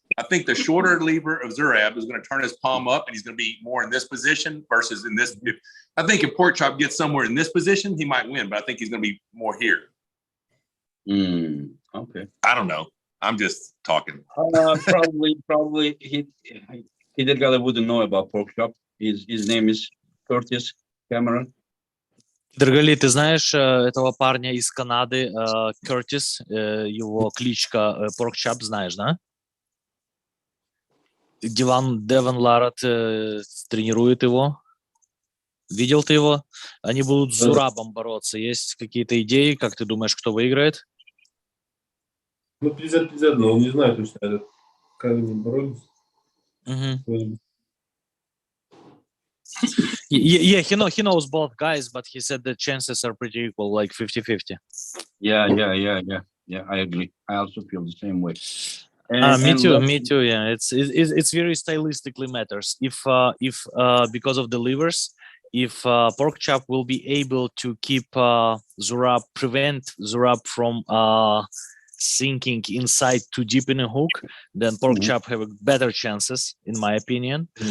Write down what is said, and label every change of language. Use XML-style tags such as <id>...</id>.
<en>I think the shorter lever of Zurab is going to turn his palm up, and he's going to be more in this position versus in this. I think if Porkchop gets somewhere in this position, he might win, but I think he's going to be more here. Okay. I don't know. I'm just talking. Probably Kydirgali wouldn't know about Porkchop. His name is Curtis Cameron.</en> <ru>Kydirgali, ты знаешь этого парня из Канады, Кертис, его кличка Porkchop, знаешь, да? Деван Ларат тренирует его. Видел ты его? Они будут с Зурабом бороться. Есть какие-то идеи? Как ты думаешь, кто выиграет? Ну, 50-50, но не знаю точно, как они боролись.</ru> <en>Yeah, he knows both guys, but he said the chances are pretty equal, like 50-50. Yeah, I agree. I also feel the same way. Me too. Yeah, it's very stylistically matters. If because of the levers, if Porkchop will be able to keep prevent Zurab from sinking inside too deep in a hook, then Porkchop have better chances, in my opinion.</en>